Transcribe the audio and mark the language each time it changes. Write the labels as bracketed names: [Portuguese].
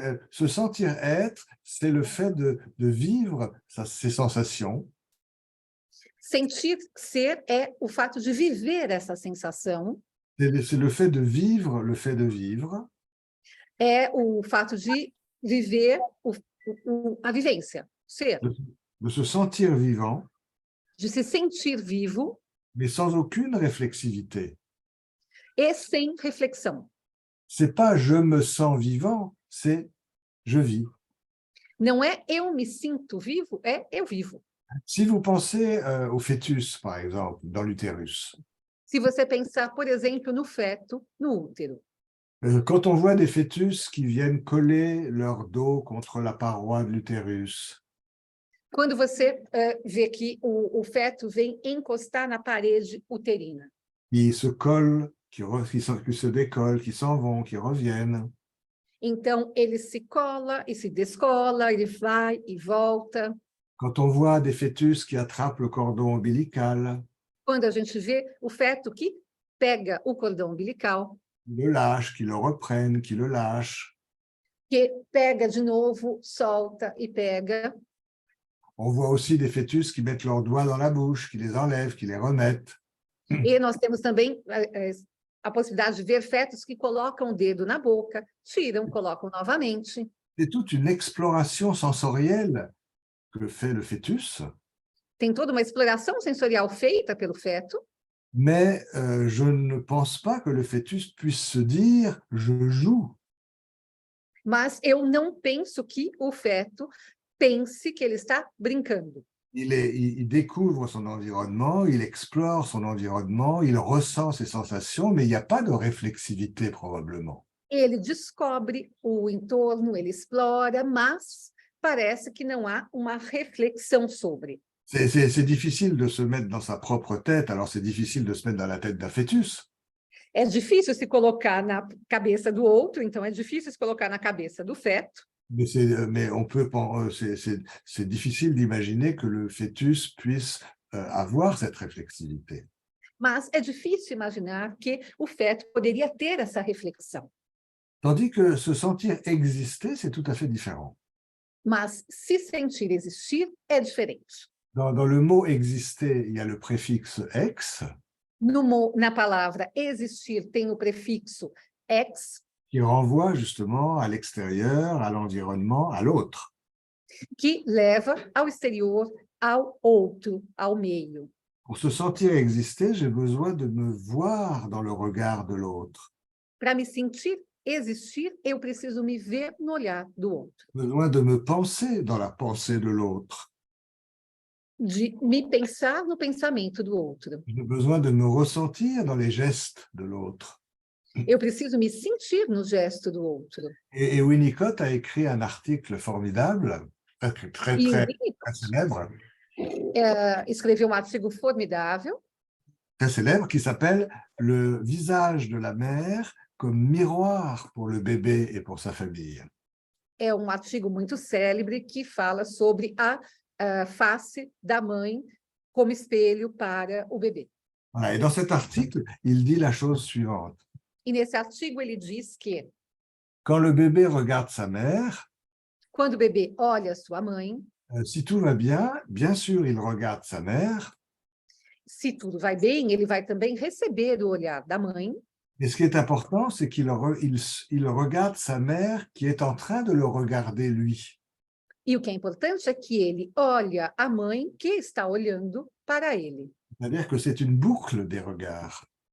[French] Se sentir être, c'est le fait de vivre ces sensations. [Portuguese] Sentir ser é o fato de viver essa sensação. [French] C'est le fait de vivre, le fait de vivre. [Portuguese] É o fato de viver a vivência, ser. [French] De se sentir vivant. [Portuguese] De se sentir vivo. [French] Mais sans aucune réflexivité. [Portuguese] E sem reflexão. [French] C'est pas je me sens vivant, c'est je vis. [Portuguese] Não é eu me sinto vivo, é eu vivo. [French] Si vous pensez au fœtus, par exemple, dans l'utérus. [Portuguese] Se você pensar, por exemplo, no feto, no útero. [French] Quand on voit des fœtus qui viennent coller leur dos contre la paroi de l'utérus. [Portuguese] Quando você vê que o feto vem encostar na parede uterina. [French] Qui se collent, qui se décollent, qui s'en vont, qui reviennent. [Portuguese] Então, ele se cola e se descola, ele vai e volta. [French] Quand on voit des fœtus qui attrapent le cordon ombilical. [Portuguese] Quando a gente vê o feto que pega o cordão umbilical. [French] Qui le lâche, qui le reprennent, qui le lâche. [Portuguese] Que pega de novo, solta e pega. [French] On voit aussi des fœtus qui mettent leurs doigts dans la bouche, qui les enlèvent, qui les remettent. [Portuguese] E nós temos também a possibilidade de ver fetos que colocam o dedo na boca, tiram, colocam novamente. [French] C'est toute une exploration sensorielle que fait le fœtus, [Portuguese] Tem toda uma exploração sensorial feita pelo feto, [French] mais je ne pense pas que le fœtus puisse se dire « je joue ». [Portuguese] mas eu não penso que o feto pense que ele está brincando. [French] Il découvre son environnement, il explore son environnement, il ressent ses sensations, mais il n'y a pas de réflexivité probablement. [Portuguese] Ele descobre o entorno, ele explora, mas parece que não há uma reflexão sobre. [French] C'est difficile de se mettre dans sa propre tête, alors c'est difficile de se mettre dans la tête d'un fœtus. [Portuguese] É difícil se colocar na cabeça do outro, então é difícil se colocar na cabeça do feto, [French] Mais on peut, c'est difficile d'imaginer que le fœtus puisse avoir cette réflexivité. [Portuguese] mas é difícil imaginar que o feto poderia ter essa reflexão. [French] Tandis que se sentir exister, c'est tout à fait différent. [Portuguese] Mas se sentir existir é diferente. [French] Dans le mot exister, il y a le préfixe ex, [Portuguese] Na palavra existir tem o prefixo ex, [French] qui renvoie justement à l'extérieur, à l'environnement, à l'autre. [Portuguese] que leva ao exterior, ao outro, ao meio. [French] Pour se sentir exister, j'ai besoin de me voir dans le regard de l'autre, [Portuguese] Para me sentir existir, eu preciso me ver no olhar do outro, [French] besoin de me penser dans la pensée de l'autre, [Portuguese] de me pensar no pensamento do outro. [French] j'ai besoin de me ressentir dans les gestes de l'autre. [Portuguese] Eu preciso me sentir no gesto do outro. [French] Et Winnicott a écrit un article formidable, très [Portuguese] E o [French] très célèbre, [Portuguese] escreveu artigo formidável, [French] très célèbre, qui s'appelle « Le visage de la mère comme miroir pour le bébé et pour sa famille ». [Portuguese] é artigo muito célebre que fala sobre a face da mãe como espelho para o bebê. [French] Voilà. Et dans cet article, il dit la chose suivante. [Portuguese] E nesse artigo ele diz que [French] Quand le bébé regarde sa mère, [Portuguese] quando o bebê olha sua mãe, [French] si tout va bien sûr, il regarde sa mère, [Portuguese] se tudo vai bem, ele vai também receber o olhar da mãe. [French] et ce qui est important, c'est qu'il regarde sa mère qui est en train de le regarder lui. [Portuguese] E o que é importante é que ele olha a mãe que está olhando para ele. [French] C'est-à-dire que c'est une boucle des regards.